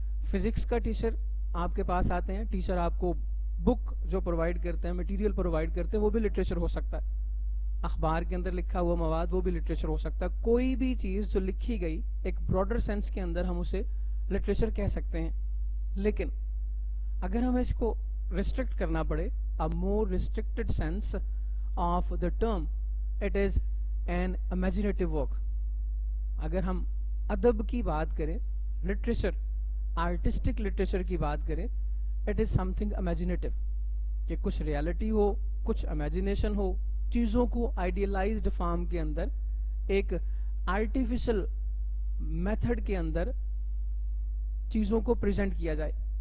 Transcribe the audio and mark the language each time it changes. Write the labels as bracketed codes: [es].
[ur] Physics کا teacher آپ کے پاس آتے ہیں, ٹیچر آپ کو بک جو پرووائڈ کرتے ہیں, مٹیریل پرووائڈ کرتے ہیں, وہ بھی لٹریچر ہو سکتا ہے. اخبار کے اندر لکھا ہوا مواد وہ بھی لٹریچر ہو سکتا ہے. کوئی بھی چیز جو لکھی گئی ایک براڈر سینس کے اندر ہم اسے لٹریچر کہہ سکتے ہیں. لیکن اگر ہمیں اس کو ریسٹرکٹ کرنا پڑے, [en] a more restricted sense of the term, it is an imaginative work. [ur] اگر ہم ادب کی بات کریں, لٹریچر, آرٹسٹک لٹریچر کی بات کریں, [en] it is something imaginative. [ur] کہ کچھ ریالٹی ہو, کچھ امیجنیشن ہو, چیزوں کو آئیڈیلائزڈ فارم کے اندر, ایک آرٹیفیشل میتھڈ کے اندر چیزوں کو پریزنٹ کیا جائے.